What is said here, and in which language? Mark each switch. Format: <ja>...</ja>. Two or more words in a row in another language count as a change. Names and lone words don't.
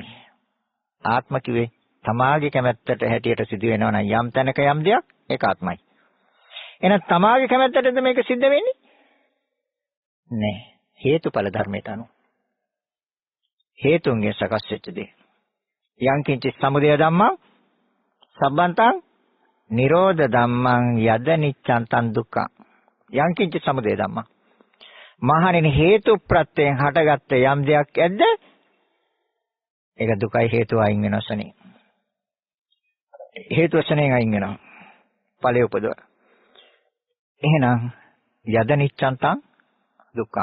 <si>ආත්ම කිව්වේ තමාගේ කැමැත්තට හැටියට සිදු වෙනවා නම් යම් තැනක යම් දෙයක් ඒක ආත්මයි. එහෙනම් තමාගේ කැමැත්තටද මේක සිද්ධ වෙන්නේ? නැහැ. හේතුඵල ධර්මයට අනුව. හේතුන්ගෙන් සකස් වෙච්ච දේ.</si> <pi>යං කිංචි සමුදය ධම්මං සම්බන්තං නිරෝධ ධම්මං යද නිච්ඡං තං දුක්ඛං. යං කිංචි සමුදය ධම්මං.</pi> <si>මහණෙනි හේතු ප්‍රත්‍යයෙන් හටගත්ත යම් දෙයක් ඇද්ද? ඒක දුකයි හේතුව අයින් වෙනසනේ. හේතුව වශයෙන් අයින් වෙනවා. ඵලයේ උපදව.</si> <pi>එහෙනම් යද නිච්ඡං තං දුක්ඛං.</pi>